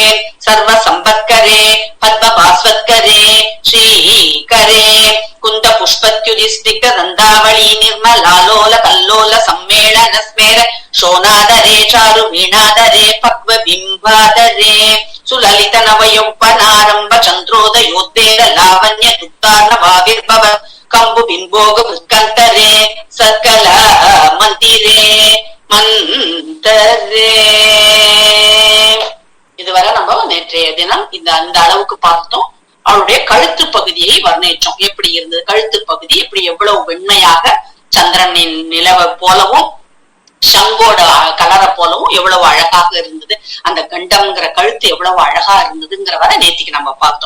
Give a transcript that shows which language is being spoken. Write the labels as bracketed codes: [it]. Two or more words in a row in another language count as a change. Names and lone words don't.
[sa] सर्व संपत्करे पद्म पार्श्वत्करे श्रीकरे कुंद पुष्पत्युदिस्तिक्त दंडावली निर्मलालोल कल्लोल सम्मेलन स्मेर शोनादरे चारु वीणादरे पक्व बिंबादरे सुललित नव यौवनारंभ चंद्रोदयोद्वेग लावण्य दुक्तार्णवाविर्भव कंबु बिंबोग भृत्कंतरे सकल मंदिरे मंतरे. [ta] இதுவரை நம்ம நேற்றைய தினம் அந்த அளவுக்கு பார்த்தோம். அவருடைய கழுத்து பகுதியை வர்ணிச்சோம். எப்படி இருந்தது கழுத்து பகுதி, எப்படி எவ்வளவு வெண்மையாக சந்திரனின் நிலவை போலவும் சங்கோட கலரை போலவும் எவ்வளவு அழகாக இருந்தது, அந்த கண்டம்ங்கிற கழுத்து எவ்வளவு அழகா இருந்ததுங்கிற வரை நேத்திக்கு நம்ம பார்த்தோம்.